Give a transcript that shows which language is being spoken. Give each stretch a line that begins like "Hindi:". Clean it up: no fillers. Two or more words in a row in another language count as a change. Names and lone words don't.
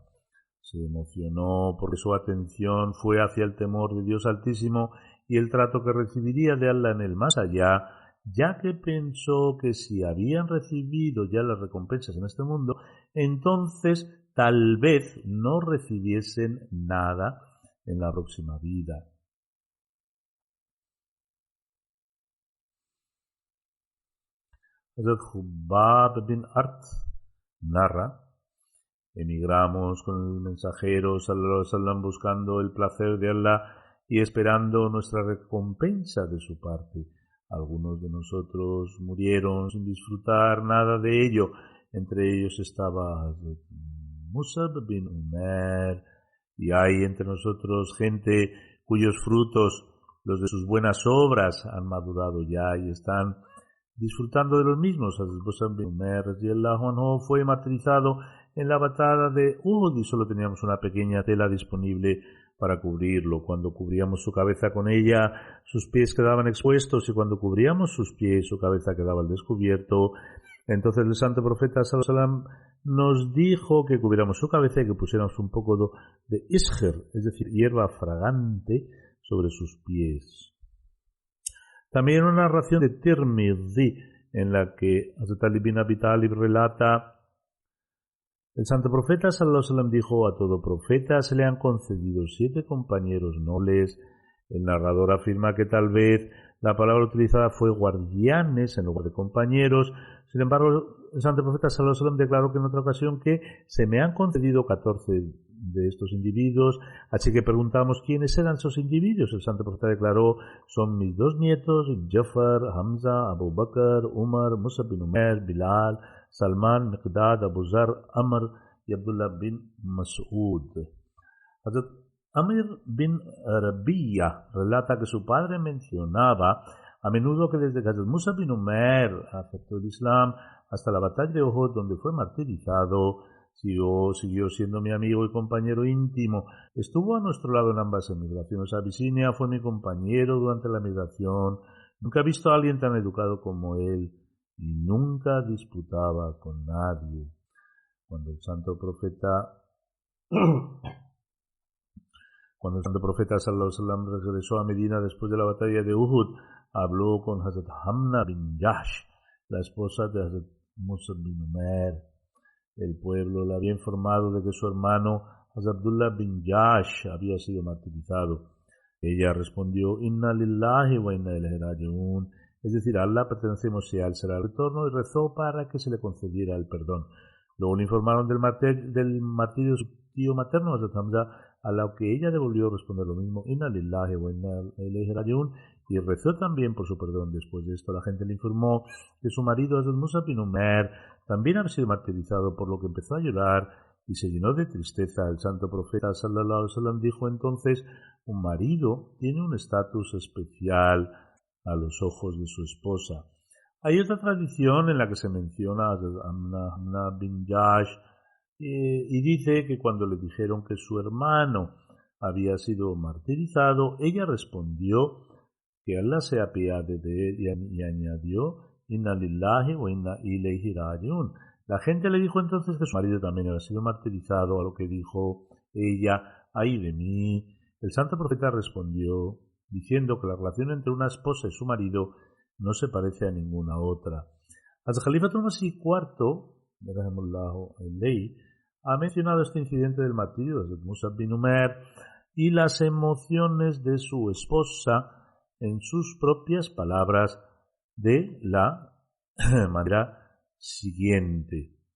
Spanish: Se emocionó porque su atención fue hacia el temor de Dios Altísimo y el trato que recibiría de Allah en el más allá, ya que pensó que si habían recibido ya las recompensas en este mundo, entonces tal vez no recibiesen nada en la próxima vida. Hazrat Hubab bin Art narra: emigramos con el mensajero
Arabic: صلى الله عليه وسلم
Spanish: buscando el placer de Allah y esperando nuestra recompensa de su parte. Algunos de nosotros murieron sin disfrutar nada de ello. Entre ellos estaba Musab bin Umair, y hay entre nosotros gente cuyos frutos, los de sus buenas obras, han madurado ya y están disfrutando de los mismos. Musab bin Umair
Arabic: رضي الله عنه
Spanish: fue martirizado en la batalla de Uhud y solo teníamos una pequeña tela disponible para cubrirlo. Cuando cubríamos su cabeza con ella, sus pies quedaban expuestos, y cuando cubríamos sus pies, su cabeza quedaba al descubierto. Entonces el santo profeta
Arabic: صلى الله عليه وسلم
Spanish: nos dijo que cubriéramos su cabeza y que pusiéramos un poco de isher, es decir, hierba fragante, sobre sus pies. También una narración de Tirmidhi en la que Hazrat Ali bin Abi Talib relata: el santo profeta
Arabic: صلى الله عليه وسلم
Spanish: dijo: a todo profeta se le han concedido 7 compañeros nobles. El narrador afirma que tal vez la palabra utilizada fue guardianes en lugar de compañeros. Sin embargo, el santo profeta
Arabic: صلى الله عليه وسلم
Spanish: declaró que en otra ocasión que se me han concedido 14 de estos individuos. Así que preguntamos quiénes eran esos individuos. El santo profeta declaró: son mis 2 nietos, Jafar, Hamza, Abu Bakr, Umar, Musab bin Umair, Bilal, Salman, Miqdad, Abu Zar, Amr y Abdullah bin Mas'ud. Hazrat Amir bin Rabi'a relata que su padre mencionaba a menudo que desde que Hazrat Musab bin Umair aceptó el Islam hasta la batalla de Uhud, donde fue martirizado, siguió siendo mi amigo y compañero íntimo. Estuvo a nuestro lado en ambas emigraciones. A Abisinia fue mi compañero durante la migración. Nunca he visto a alguien tan educado como él, y nunca disputaba con nadie. Cuando el santo profeta
Arabic: صلى الله عليه وسلم
Spanish: regresó a Medina después de la batalla de Uhud, habló con Hazrat Hamna bin Jahsh, la esposa de Hazrat Musab bin Umair. El pueblo le había informado de que su hermano Hazrat Abdullah bin Jahsh había sido martirizado. Ella respondió:
Arabic: إنا لله وإنا إليه راجعون.
Spanish: es decir, a Allah pertenecemos y a Él será el retorno, y rezó para que se le concediera el perdón. Luego le informaron del martirio de su tío materno, Hazrat Hamza, a lo que ella devolvió responder lo mismo,
Arabic: إنا لله وإنا إليه راجعون,
Spanish: y rezó también por su perdón. Después de esto, la gente le informó que su marido, Hazrat Musab bin Umair, también había sido martirizado, por lo que empezó a llorar y se llenó de tristeza. El santo profeta
Arabic: صلى الله عليه وسلم
Spanish: dijo entonces: un marido tiene un estatus especial a los ojos de su esposa. Hay otra tradición en la que se menciona a Amna bin Jash y dice que cuando le dijeron que su hermano había sido martirizado, ella respondió que Allah se apiade de él y añadió:
Arabic: إنا لله وإنا إليه راجعون.
Spanish: La gente le dijo entonces que su marido también había sido martirizado, a lo que dijo ella: ay de mí. El santo profeta respondió diciendo que la relación entre una esposa y su marido no se parece a ninguna otra. Hazrat Khalifatul Masih IV, ha mencionado este incidente del martirio de Musab bin Umair y las emociones de su esposa en sus propias palabras de la manera siguiente.